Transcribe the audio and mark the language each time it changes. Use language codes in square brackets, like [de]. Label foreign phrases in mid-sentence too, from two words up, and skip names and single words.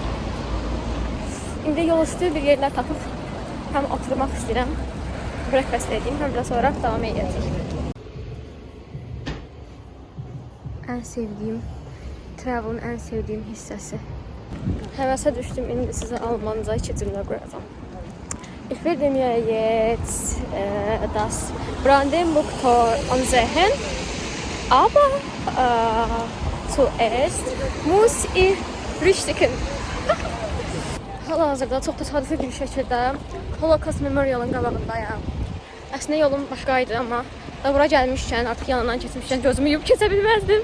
[az] İndi yol üstü bir yerlər tapıb həm oturmaq istəyirəm, breakfast edeyim, həm də sonra davam edəcəyik. Ən sevdiyim, travel'ın ən sevdiyim hissəsi. Həvəsə düşdüm, indi sizə Almanca 2 cümlə quracağam. [de] Ich werde mir jetzt das Brandenburg Tor ansehen, aber zuerst muss ich frühstücken. [az] Hal-hazırda çox təsadüfi bir şəkildə Holocaust Memorial'ın qabağındayım. Əslində yolum başqaydı, amma da bura gəlmişkən, artıq yanından keçmişkən gözümü yuyub keçə bilməzdim.